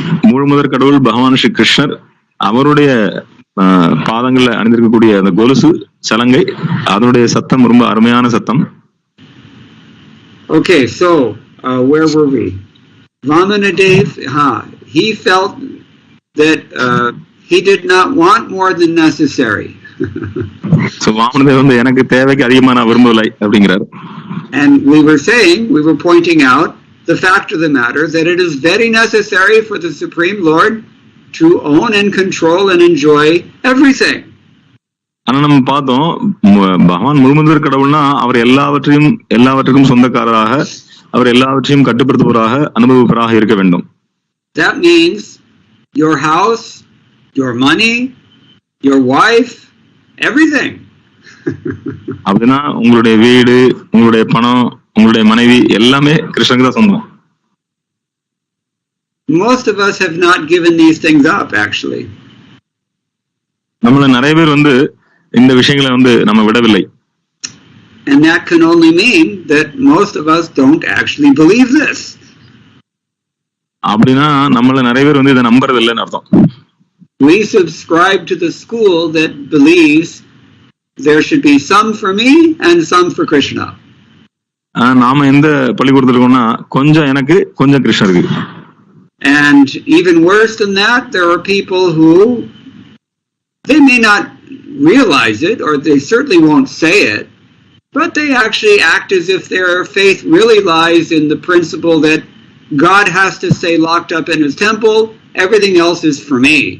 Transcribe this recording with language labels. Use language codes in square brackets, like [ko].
[ta] முழுமுதற் கடவுள் பகவான் ஸ்ரீ கிருஷ்ணர் அவருடைய பாதங்கள்ல அணிந்திருக்கக்கூடிய அந்த கொலுசு சலங்கை, அதனுடைய சத்தம் ரொம்ப அருமையான சத்தம். [en] Okay, so where were we? Vamanadev, he felt that he did not want more than necessary. [ta] So வாமனதேவ் எனக்கு தேவைக்கு அதிகமா நான் விரும்பவில்லை அப்படிங்கிறார். [en] And we were pointing out the fact of the matter that it is very necessary for the Supreme Lord to own and control and enjoy everything. [ta] ஆனா நம்ம பார்த்தோம், பகவான் முழுமுதற் கடவுள்னா அவர் எல்லாவற்றுக்கும் சொந்தக்காரராக, அவர் எல்லாவற்றையும் கட்டுப்படுத்துவராக, அனுபவிப்பவராக இருக்க வேண்டும். [en] That means your house, your money, your wife, everything. [ta] அப்படின்னா உங்களுடைய வீடு, உங்களுடைய பணம், உங்களுடைய மனைவி எல்லாமே கிருஷ்ணனுக்கு தான் சொந்தம். [en] Most of us have not given these things up, actually. [ta] நம்மள நிறைய பேர் இந்த விஷயங்களை நம்ம விடவில்லை. [en] And that can only mean that most of us don't actually believe this. [ta] அப்படின்னா நம்மள நிறைய பேர் இதை நம்புறது இல்லைன்னு அர்த்தம். [en] We subscribe to the school that believes there should be some for me and some for Krishna. [ta] நாம எந்த பள்ளிக்கூடத்துல இருக்கோம்னா கொஞ்சம் எனக்கு கொஞ்சம் கிருஷ்ணருக்கு. [en] And even worse than that, there are people who they may not realize it, or they certainly won't say it, but they actually act as if their faith really lies in the principle that God has to stay locked up in his temple, everything else is for me.